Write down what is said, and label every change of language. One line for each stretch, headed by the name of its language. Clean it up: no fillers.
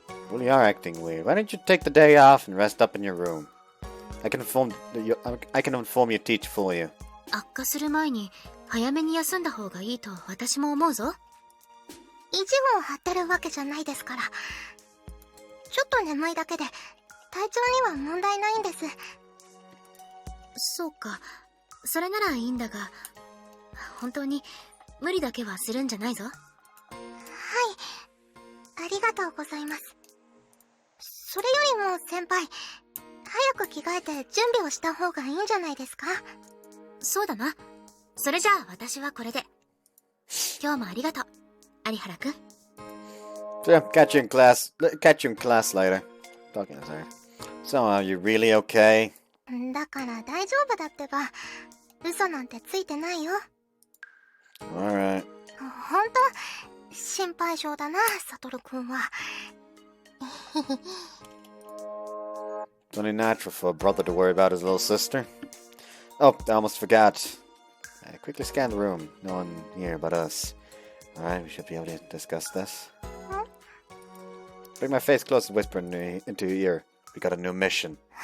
English: Well, you are acting weird. Why don't you take the day off and rest up in your room? I can inform your teacher for you.
Japanese: 悪化する前に早めに休んだ方がいいと私も思うぞ。意地を張ってるわけじゃないですから。ちょっと眠いだけで体調には問題ないんです。そうか、それならいいんだが、本当に無理だけはするんじゃないぞ。はい、ありがとうございます。それよりも先輩、早く着替えて準備をした方がいいんじゃないですか？そうだな。それじゃあ私はこれで。今日もありがとう、有原くん。
English: So, catch you in class later. Talking to her. So, are you really okay?
Japanese: だから大丈夫だってば。嘘なんてついてないよ。
English: Alright.
Japanese: ほんと心配性だな、サトルくんは。
English: It's only natural for a brother to worry about his little sister. Oh, I almost forgot. I quickly scanned the room. No one here but us. Alright, we should be able to discuss this. Bring my face close and whisper into your ear. We got a new mission.